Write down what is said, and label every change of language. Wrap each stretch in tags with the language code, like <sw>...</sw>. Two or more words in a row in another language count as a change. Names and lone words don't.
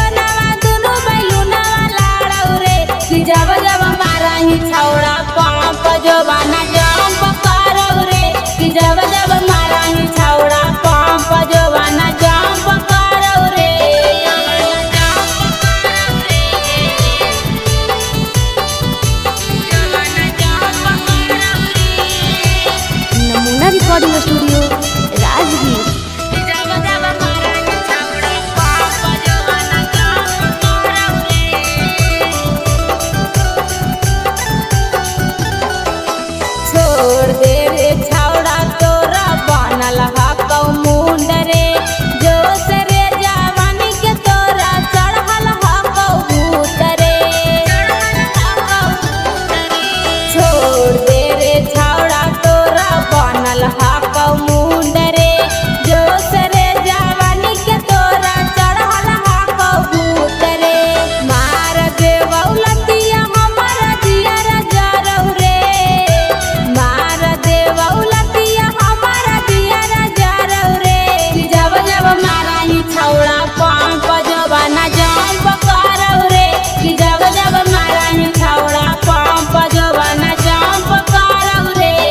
<mag>जब जब मारही छौड़ा पंप जो बना जाम पकड़ौ रे कि जब जब मारही छौड़ा पंप जो बना जाम पकड़ौ रे</mag> <en>Namuna recording studio Rajgir.</en> <mag>छोड़ दे रे छौड़ा तोरा बनल हकौ मुंड रे जोश रे जवानी के तोरा चढ़ल हकौ भूत रे छोड़ दे रे छौड़ा तोरा बनल हकौ मुंड रे जोश रे जवानी के तोरा चढ़ल हकौ भूत रे मार देवौ लतिया हमर जियर जरौ रे मार देवौ लतिया हमर जियर जरौ रे कि जब जब मारही छौड़ा पंप जो बना जाम पकड़ौ रे कि जब जब मारही छौड़ा पंप जो बना जाम पकड़ौ रे</mag>